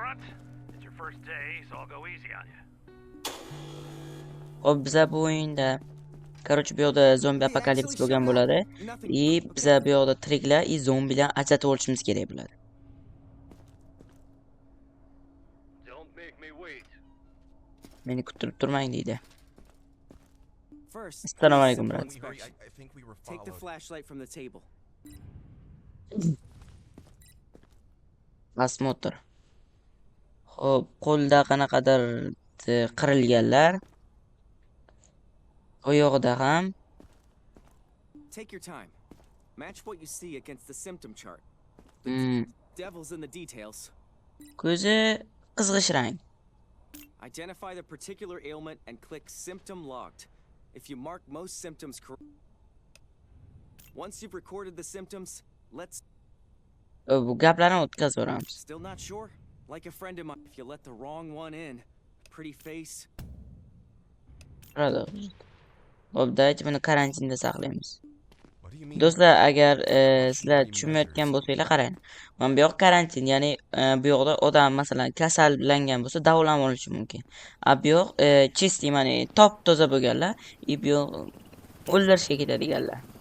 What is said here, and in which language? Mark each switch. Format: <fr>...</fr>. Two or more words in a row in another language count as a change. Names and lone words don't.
<uz>Hop, biza bu o'yinda короче bu yoqda zombi apokalips bo'lgan bo'ladi. Biza bu yoqda tiriklar zombilar ajratib olishimiz kerak bo'ladi. Meni kuttirib turmang deydi.</uz> <ar>السلام عليكم,</ar> <uz>brat.</uz> <en>Take the flashlight from the table.</en> <uz>Osmotr. Hop, qo'lda qanaqadir qirilganlar. Oyog'ida ham.</uz> <en>Take your time. Match what you see against the symptom chart. Devil's in the details.</en> <uz>Ko'zi qizg'ish rang.</uz> <en>Identify the particular ailment and click symptom logged. If you mark most symptoms correct. Once you've recorded the symptoms, let's.</en> <uz>Bu gaplarni o'tkazib boramiz.</uz> <en>Still not sure? Like a friend of mine, if you let the wrong one in, pretty face.</en> <uz>Hop, давайте buni karantinda saqlaymiz. Do'stlar, agar sizlar tushunmayotgan bo'lsanglar qarang. Mana bu yoq karantin, ya'ni bu yoqda odam masalan kasallangan bo'lsa davolanib olishi mumkin. Bu yoq чистый, ya'ni top toza bo'lganlar, bu yoq o'ldirishga ketadiganlar.</uz>